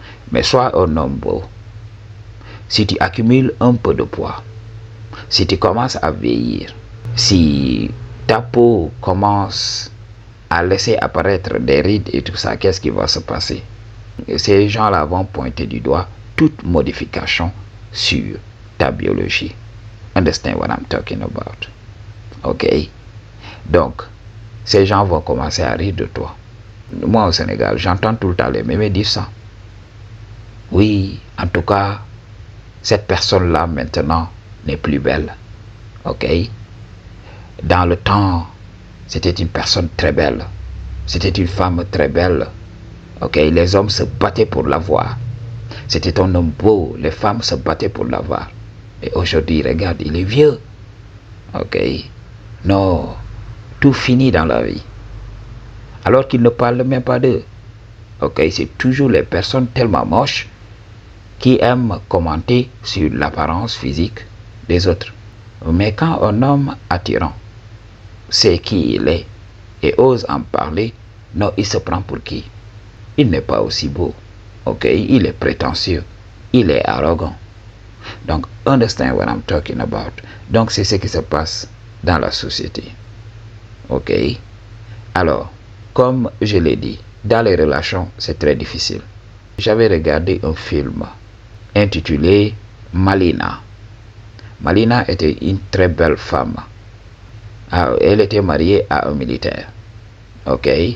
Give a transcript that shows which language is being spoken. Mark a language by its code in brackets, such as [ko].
[fr] Mais sois un homme beau. Si tu accumules un peu de poids, si tu commences à vieillir, si ta peau commence à laisser apparaître des rides et tout ça, qu'est-ce qui va se passer? Ces gens-là vont pointer du doigt toute modification sur ta biologie. [en] Understand what I'm talking about? Ok? [fr] Donc, ces gens vont commencer à rire de toi. Moi au Sénégal, j'entends tout le temps les mêmes dire ça. Oui, en tout cas, cette personne-là maintenant n'est plus belle. Ok? Dans le temps, c'était une personne très belle. C'était une femme très belle. Ok? Les hommes se battaient pour l'avoir. C'était un homme beau. Les femmes se battaient pour l'avoir. Et aujourd'hui, regarde, il est vieux. Ok? Non, tout finit dans la vie. Alors qu'il ne parle même pas d'eux. Ok? C'est toujours les personnes tellement moches qui aiment commenter sur l'apparence physique des autres. Mais quand un homme attirant sait qui il est et ose en parler, non, il se prend pour qui? Il n'est pas aussi beau. Ok? Il est prétentieux. Il est arrogant. [en] Donc, understand what I'm talking about. [fr] Donc, c'est ce qui se passe dans la société. Ok? Alors, comme je l'ai dit, dans les relations, c'est très difficile. J'avais regardé un film intitulé Malina. Malina était une très belle femme. Elle était mariée à un militaire. Ok?